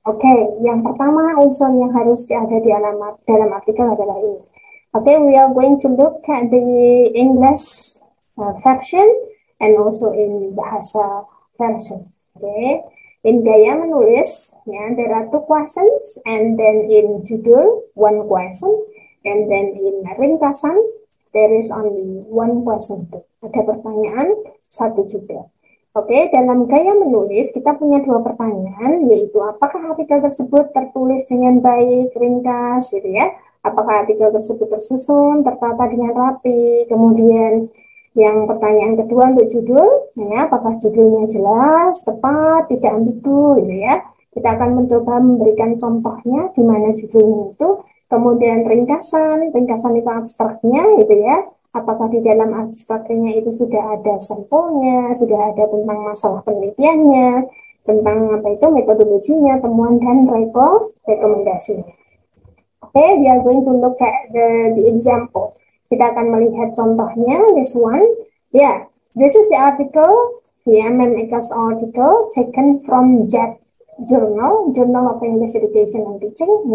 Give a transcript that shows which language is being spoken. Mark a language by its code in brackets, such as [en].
[id] Okay, yang pertama unsur yang harus ada di dalam artikel adalah ini. [en] Okay, we are going to look at the English version and also in bahasa version. Okay, in gaya menulis, there are 2 questions, and then in judul 1 question, and then in ringkasan there is only 1 question. [id] Ada pertanyaan 1 juga. Okay, dalam gaya menulis kita punya 2 pertanyaan, yaitu apakah artikel tersebut tertulis dengan baik, ringkas, gitu ya? Apakah artikel tersebut tersusun, tertata dengan rapi, kemudian yang pertanyaan kedua untuk judul, apakah judulnya jelas, tepat, tidak ambigu, gitu ya. Kita akan mencoba memberikan contohnya di mana judulnya itu. Kemudian ringkasan itu abstraknya, gitu ya. Apakah di dalam abstraknya itu sudah ada sampelnya, sudah ada tentang masalah penelitiannya, tentang metodologinya, temuan dan rekomendasinya. [en] Okay, we are going to look at the example. [id] Kita akan melihat contohnya, [en] this one. This is the article, Meka's article taken from JET Journal of English Education and Teaching.